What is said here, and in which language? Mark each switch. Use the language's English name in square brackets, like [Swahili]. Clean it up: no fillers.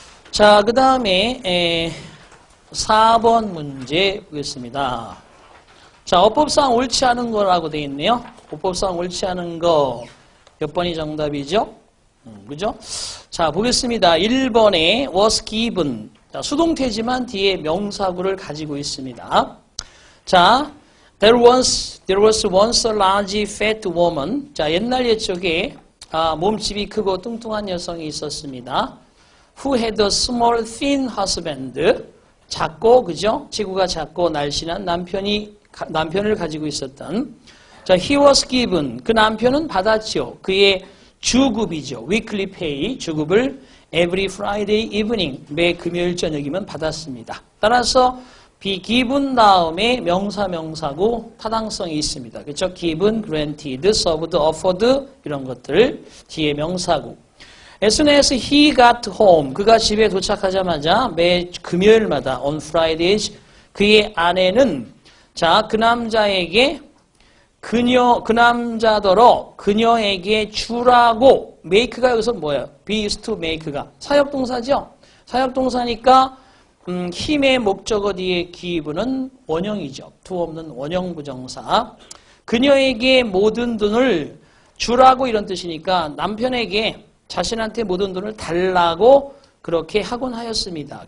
[Korean] 자, 그 다음에 4번 문제 보겠습니다. 자, 어법상 옳지 않은 거라고 되어 있네요. 어법상 옳지 않은 거 몇 번이 정답이죠? 그죠? 자, 보겠습니다. 1번에 [English] was given. [Korean] 자, 수동태지만 뒤에 명사구를 가지고 있습니다. 자, [English] there was once a large fat woman. [Korean] 자, 옛날 옛적에 몸집이 크고 뚱뚱한 여성이 있었습니다. [English] Who had a small thin husband. [Korean] 작고 그죠? 지구가 작고 날씬한 남편을 가지고 있었던. 자, [English] he was given. [Korean] 그 남편은 받았죠. 그의 주급이죠. [English] weekly pay. [Korean] 주급을 [English] every Friday evening. [Korean] 매 금요일 저녁이면 받았습니다. 따라서 be given 다음에 명사고 타당성이 있습니다. 그렇죠? [English] given, granted, served, offered [Korean] 이런 것들 뒤에 명사고. [English] As soon as he got home, [Korean] 그가 집에 도착하자마자 매 금요일마다 [English] on Fridays [Korean] 그의 아내는 자, 그 남자에게 그 남자더러 그녀에게 주라고 make가 여기서 뭐예요? [English] be used to make [Korean] 가 사역동사죠. 사역동사니까 힘의 목적어 뒤에 give는 원형이죠. to 없는 원형 부정사. 그녀에게 모든 돈을 주라고 이런 뜻이니까 남편에게 자신한테 모든 돈을 달라고 그렇게 하곤 하였습니다.